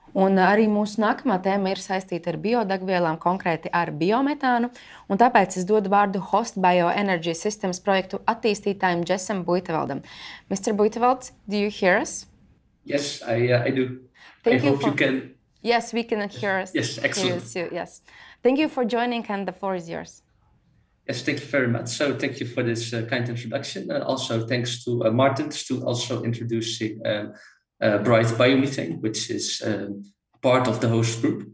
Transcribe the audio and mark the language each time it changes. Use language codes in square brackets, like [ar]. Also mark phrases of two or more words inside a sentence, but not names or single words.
[lv] Un arī mūsu nākamā tēma ir saistīta ar biodegvielām, konkrēti ar biometānu. Un tāpēc es dodu vārdu HoSt Bioenergy Systems projektu attīstītājiem Jessam Buiteveldam. [en] Mr. Buiteveld, do you hear us? Yes, I do. I hope you can. Yes, we can hear us. Yes, excellent. Yes. Thank you for joining, and the floor is yours. Yes, thank you very much. So thank you for this kind introduction. Also thanks to Martins to also introducing Bright Biomethane, which is part of the HoSt group.